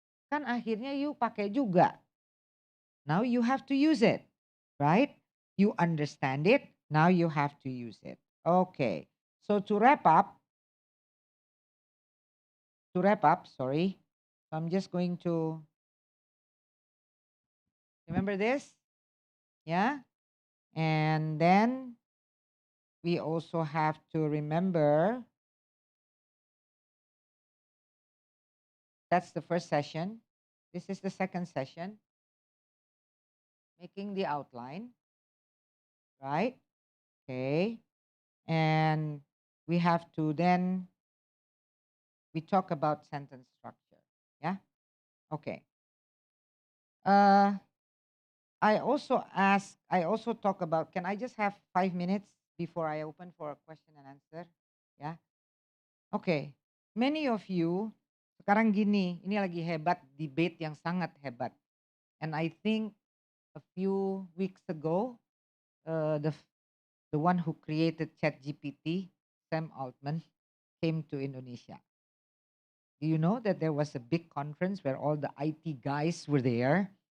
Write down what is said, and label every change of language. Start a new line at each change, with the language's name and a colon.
Indonesian: Kan akhirnya
English: you
Indonesian: pakai juga.
English: Now you have to use it, right? You understand it. Now you have to use it. Okay. So to wrap up, sorry. I'm just going to remember this. Yeah. And then we also have to remember that's the first session. This is the second session. Making the outline, right? Okay. And we have to then, we talk about sentence structure. Yeah. Okay. I also talk about, can I just have 5 minutes before I open for a question and answer?
Indonesian: Ya. Oke.
English: Many of you,
Indonesian: sekarang gini, ini lagi hebat, debate yang sangat hebat.
English: And I think a few weeks ago, the one who created ChatGPT, Sam Altman, came to Indonesia. Do you know that there was a big conference where all the IT guys were there?